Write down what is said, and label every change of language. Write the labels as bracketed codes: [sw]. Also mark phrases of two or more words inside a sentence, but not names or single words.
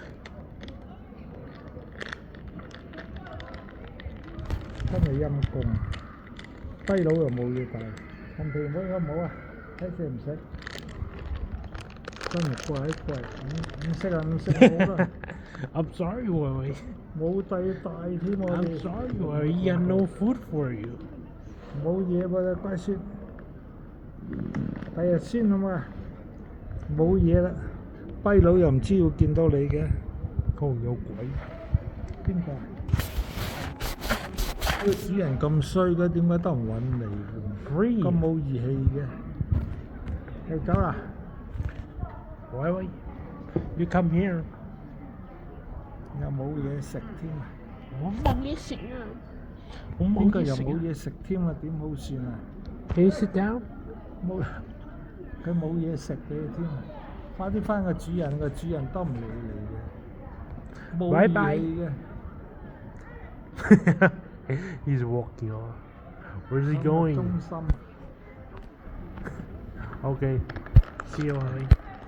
[yue] 真係陰公，跛佬又冇嘢帶，陳皮妹好唔好啊？睇食唔食？真係怪，唔識啊唔識好啦。 [en] I'm sorry，喂。 [yue] 冇帶添我哋。 [en] I'm sorry，喂，I have no food for you。 [yue] 冇嘢喎，乖孫。第日先好嘛？冇嘢啦，跛佬又唔知會見到你嘅。可能有鬼。邊個？呢個主人咁衰嘅，點解都唔揾你？咁冇義氣嘅。你走啦！ [en] 喂 ，You come here。 [yue] 又冇嘢食添啊！我冇嘢食啊！邊個又冇嘢食添啊？點好算啊 [en] ？Can you sit down？ [yue] 冇，佢冇嘢食俾你添啊！快啲返個主人，個主人都唔理你嘅，冇義氣嘅。 [en] He's walking on. Where's he going? [yue] 中心。 [en] Okay. See you, honey.